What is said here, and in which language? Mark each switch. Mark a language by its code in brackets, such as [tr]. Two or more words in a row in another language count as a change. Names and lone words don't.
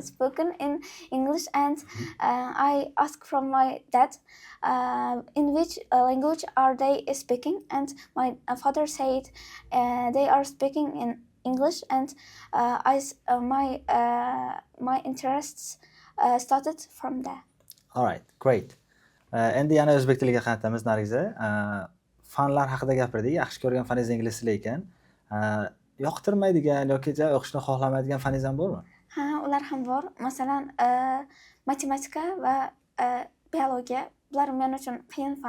[en] spoken in English, and I asked from my dad, in which language are they speaking, and my father said they are speaking in English, and my interests started from there. Alright, great. [uz] Endi yana o'zbek tiliga qaytamiz Nargiza. Fanlar haqida gapirdik. Yaxshi ko'rgan faningiz ingliz tili ekan. Yoqtirmaydigan yoki o'qishni xohlamaydigan faningiz ham bormi? Ha, ular ham bor. Masalan, matematika va biologiya, bular men uchun qiyin fan.